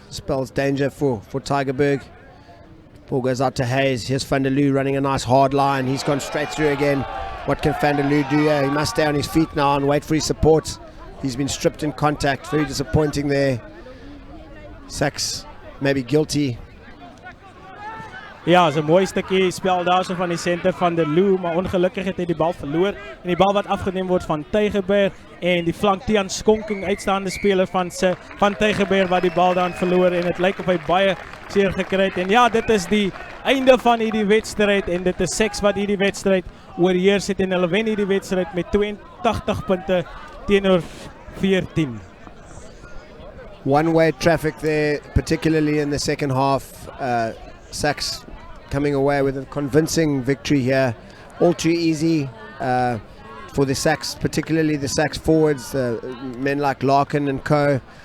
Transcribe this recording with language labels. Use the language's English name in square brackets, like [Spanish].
[English] Spells danger for Tygerberg. Ball goes out to Hayes. Here's Van der Loo running a nice hard line. He's gone straight through again. What can Van der Loo do? He must stay on his feet now and wait for his support. He's been stripped in contact. Very disappointing there. SACS maybe guilty. [Afrikaans] Ja, is 'n mooi stukkie spel daarso van die senter van der Loo, maar ongelukkig het hy die bal verloor en die bal wat afgeneem word van Tygerberg en die flank Tiaan Skonking uitstaande speler van Tygerberg wat die bal dan verloor en dit lyk of hy baie seer gekry het en ja, dit is die einde van hierdie wedstryd en dit is SACS wat hierdie wedstryd oorheers het en hulle wen hierdie wedstryd met 82 punte teenoor 14. [English] One-way traffic there, particularly in the second half. SACS coming away with a convincing victory here. All too easy for the SACS, particularly the SACS forwards, men like Larkin and co.